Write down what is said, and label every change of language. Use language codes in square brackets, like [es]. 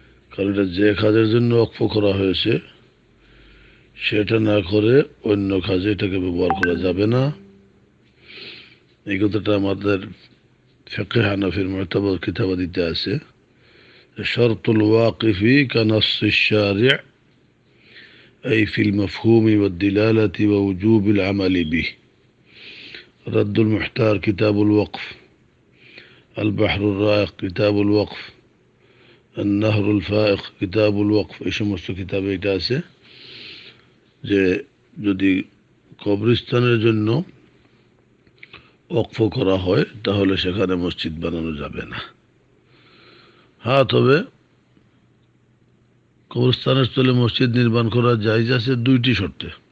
[bn] কারণ এটা যে কাজের জন্য ওয়াকফ করা হয়েছে সেটা না করে অন্য কাজে এটাকে ব্যবহার করা যাবে না। এই কথাটা আমাদের ফিকহে হানাফির মুতাবার কিতাবাদিতে আছে। [ar] শরতুল ওয়াকিফি কানাসসিশ শারি' أي في المفهوم والدلالة ووجوب العمل به. رد المحتار كتاب الوقف، البحر الرائق كتاب الوقف، النهر الفائق كتاب الوقف। [bn] এই সমস্ত কিতাবে এটা আছে যে যদি কবরস্থানের জন্য ওয়াকফ করা হয় তাহলে সেখানে মসজিদ বানানো যাবে না। হ্যাঁ, তবে কবরস্থানের স্থলে মসজিদ নির্মাণ করা জায়েজ আছে দুইটি শর্তে।